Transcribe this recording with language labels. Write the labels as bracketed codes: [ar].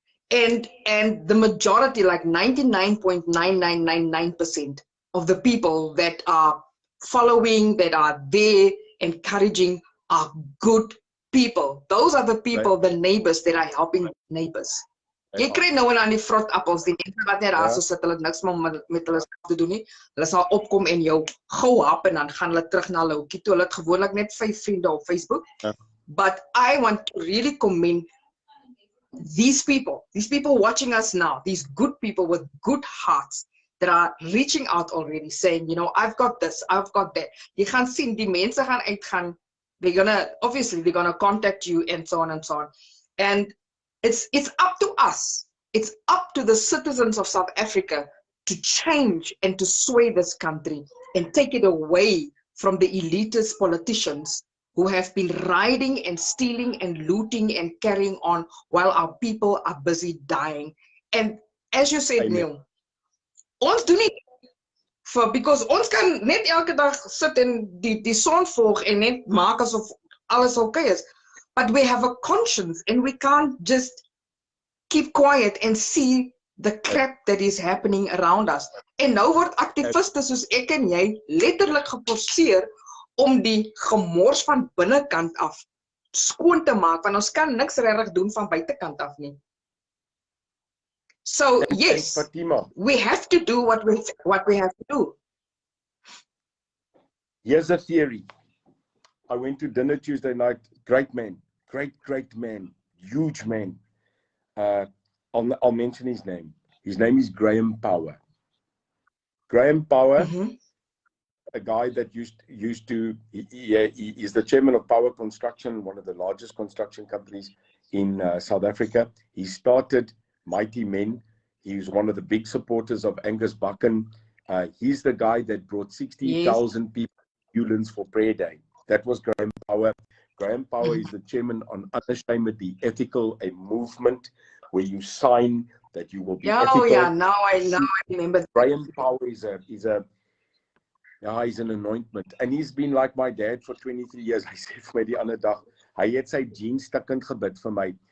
[en] And the majority, like 99.9999% of the people that are following, that are there, encouraging, are good people. Those are the people, the neighbors that are helping neighbors. [af] Jy kry nou en aan die vrot appels, die mense wat net daar so sit, hulle niks met hulle te doen nie. Hulle sal opkom en jou gou hap en dan gaan hulle terug na hulle hoekie toe. Hulle het gewoonlik net 5 vriende op Facebook. [en] But I want to really commend these people watching us now, these good people with good hearts that are reaching out already, saying, you know, I've got this, I've got that. [af] Jy gaan sien, die mense gaan uitgaan, [en] they're gonna contact you and so on and so on. And it's up to us. It's up to the citizens of South Africa to change and to sway this country and take it away from the elitist politicians who have been riding and stealing and looting and carrying on while our people are busy dying. And as you said, [af] Neil, ons doen nie because ons kan net elke dag sit en die son volg en net maak asof alles okay is. [en] But we have a conscience and we can't just keep quiet and see the crap that is happening around us. [af] En nou word activiste soos ek en jy letterlik geforseer om die gemors van binnekant af skoon te maak, want ons kan niks regtig doen van buitekant af nie. [en] So yes, Fatima, we have to do what we have to do. Here's a theory. I went to dinner Tuesday night. Great man. Great man. Huge man. I'll mention his name. His name is Graham Power. Graham Power, a guy that used to, he is the chairman of Power Construction, one of the largest construction companies in South Africa. He started Mighty Men. He was one of the big supporters of Angus Buchan. He's the guy that brought 60,000 people to Newlands for prayer day. That was Graham Power. Graham Power is the chairman on Unashamedly Ethical, a movement where you sign that you will be ethical. Oh yeah, now I remember. Graham Power is he's an anointment. And he's been like my dad for 23 years. [af] Hy sê vir my die ander dag, hy het sy jeans stukkend gebid vir my.